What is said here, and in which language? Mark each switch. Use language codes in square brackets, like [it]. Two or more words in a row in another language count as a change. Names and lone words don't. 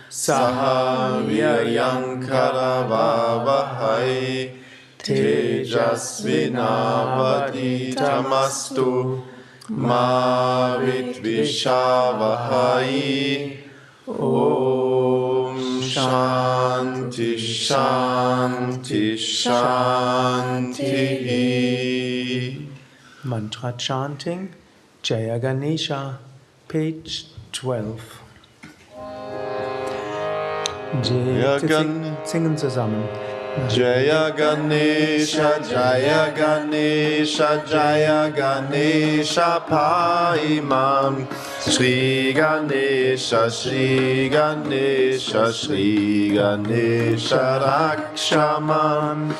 [sa] Sahaviryankara Vavahai Tejasvinavaditamastu Ma Vidvishavahai Om Shanti Shanti Shanti. [en] Mantra chanting, [sa] Jaya Ganesha, [en] page 12. [de] Singen zusammen. [sa] Jaya Ganesha, Jaya Ganesha, Jaya Ganesha, Paimam. Shri Ganesha, Shri Ganesha, Shri Ganesha, Rakshamam.